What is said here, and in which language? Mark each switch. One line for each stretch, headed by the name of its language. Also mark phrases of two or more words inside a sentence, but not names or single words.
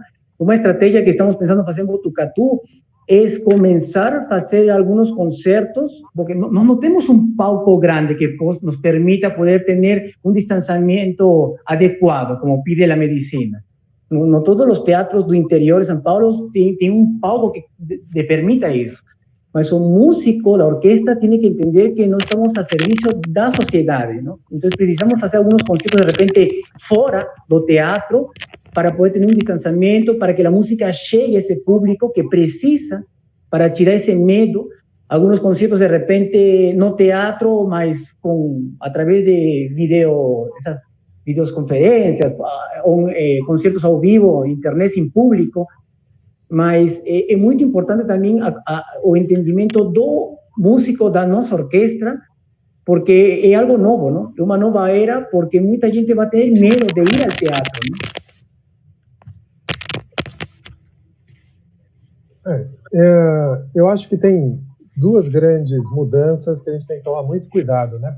Spanish: Una estrategia que estamos pensando hacer en Botucatu es comenzar a hacer algunos conciertos, porque no tenemos un palco grande que nos permita poder tener un distanciamiento adecuado, como pide la medicina. No todos los teatros
Portuguese: do interior de São Paulo
Spanish: tienen un palco que le permita eso.
Portuguese: Mas o músico,
Spanish: la orquesta, tiene que entender que no estamos a servicio
Portuguese: da sociedade,
Spanish: ¿no? Entonces precisamos hacer algunos conciertos de repente
Portuguese: fora do teatro,
Spanish: para poder tener un distanciamiento, para que la música llegue a ese público que precisa para tirar ese miedo. Algunos conciertos de repente no teatro, mas a través de esas videoconferencias, conciertos
Portuguese: ao vivo,
Spanish: internet sin público.
Portuguese: Mas é muito importante também o entendimento do músico da nossa orquestra, porque é algo novo, não? É uma nova era, porque muita gente vai ter medo de ir ao teatro, não? Eu acho que tem duas grandes mudanças que a gente tem que tomar muito cuidado, né?